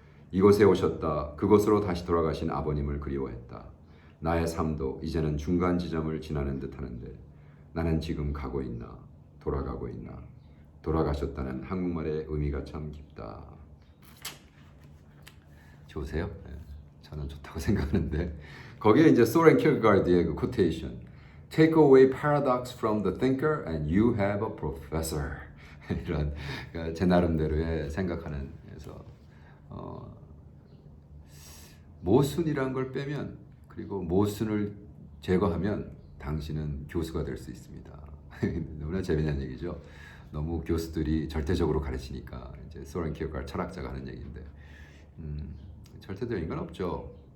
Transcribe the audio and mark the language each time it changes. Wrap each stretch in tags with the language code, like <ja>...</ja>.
<ko>이곳에 오셨다. 그곳으로 다시 돌아가신 아버님을 그리워했다. 나의 삶도 이제는 중간 지점을 지나는 듯 하는데 나는 지금 가고 있나 돌아가고 있나. 돌아가셨다는 한국말의 의미가 참 깊다. 좋으세요? 저는 좋다고 생각하는데 거기에 이제 소렌 키르케가르드의 그 코테이션</ko> <en>Take away paradox from the thinker and you have a professor.</en> <ko>이런 그러니까 제 나름대로의 생각하는 그래서 모순이라는 걸 빼면 그리고 모순을 제거하면 당신은 교수가 될 수 있습니다. 너무나 재미난 얘기죠. 너무 교수들이 절대적으로 가르치니까 이제 소렌 키어가르 철학자가 하는 얘기인데 절대적인 건 없죠.</ko>